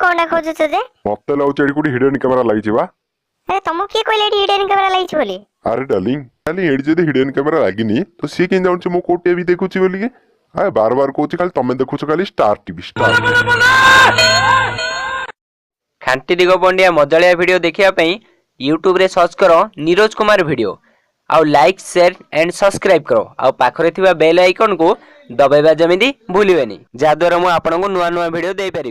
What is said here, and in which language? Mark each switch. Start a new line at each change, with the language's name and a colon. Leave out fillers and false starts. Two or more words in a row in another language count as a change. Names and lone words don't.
Odia: ଖୋଜୁଛ ଯେ मते लाଗୁଛି ଏଠି କୋଉଠି
English: hidden camera
Odia: ଲାଗିଛି ବା। ଆରେ ତୁମକୁ କିଏ କହିଲା ଏଠି
English: hidden camera
Odia: ଲାଗିଛି ବୋଲି ଆରେ ଡାର୍ଲିଂ ଖାଲି ଏଠି ଯଦି
English: hidden camera
Odia: ଲାଗିନି ତ ସିଏ କେମିତି ଜାଣୁଛି ମୁଁ କୋଉ ଟିଭି ଦେଖୁଛି ବୋଲିକି। ଆରେ ବାର କହୁଛି ଖାଲି ତମେ ଦେଖୁଛ ଖାଲି ଷ୍ଟାର ଟିଭି ଷ୍ଟାର। ଖାଣ୍ଟି ଦିଗ ପଣ୍ଡିଆ ମଜାଳିଆ ଭିଡ଼ିଓ ଦେଖିବା ପାଇଁ ୟୁଟ୍ୟୁବରେ ସର୍ଚ୍ଚ କର ନିରୋଜ କୁମାର ଭିଡ଼ିଓ ଆଉ
English: like share and subscribe
Odia: କର ଆଉ ପାଖରେ ଥିବା
English: bell icon
Odia: ଦବାଇବା ଯେମିତି ଭୁଲିବେନି ଯାହାଦ୍ୱାରା ମୁଁ ଆପଣଙ୍କୁ ନୂଆ ନୂଆ ଭିଡ଼ିଓ ଦେଇପାରିବି।